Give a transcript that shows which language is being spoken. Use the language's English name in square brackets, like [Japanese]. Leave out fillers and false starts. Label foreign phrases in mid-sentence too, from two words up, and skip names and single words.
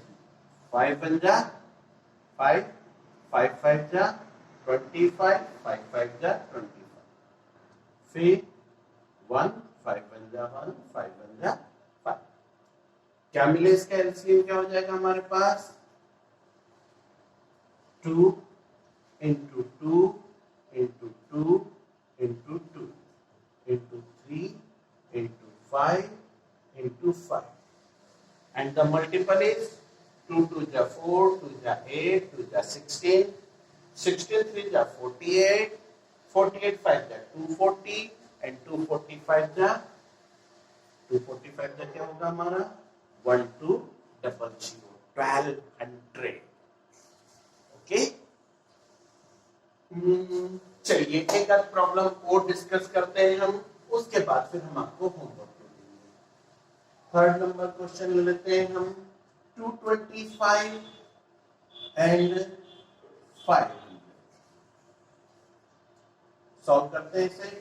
[Hindi] 5 1 जा 5, 5 5 जा 25, 5 5 जा 25, फिर 1 5 1 जा 1, 5 1 जा 5। क्या मिले? इसका एलसीएम क्या हो जाएगा हमारे पास? [English] 2 into 2 into 2 into 2 into 3 into 5 into 5, and the multiple is 2 2 ja 4, 2 ja 8, 2 ja 16, 16 3 ja 48, 48 5 ja 240, and 245 ja 245 ja [Hindi] क्या होगा हमारा? 1200, 1200। ओके, चलिए एक आध प्रॉब्लम और डिस्कस करते हैं हम, उसके बाद फिर हम आपको होमवर्क देंगे। [English] third number question [Hindi] ले लेते हैं हम, 225 एंड 500 सॉल्व करते हैं इसे।